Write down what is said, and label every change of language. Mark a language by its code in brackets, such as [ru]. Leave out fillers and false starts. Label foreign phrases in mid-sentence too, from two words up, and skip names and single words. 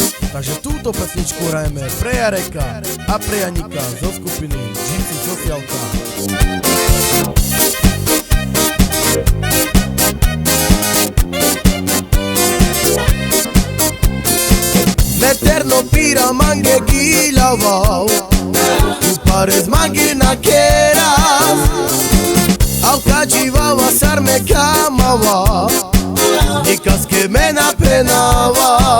[sk] Takže túto pesničku hrajeme pre Jareka a pre Janika zo skupiny Gypsy Socialka. [rom] Meterno pira mange gilavau, tu pares mange na keras, au kajivava sarme kamava, nikas que mena penava.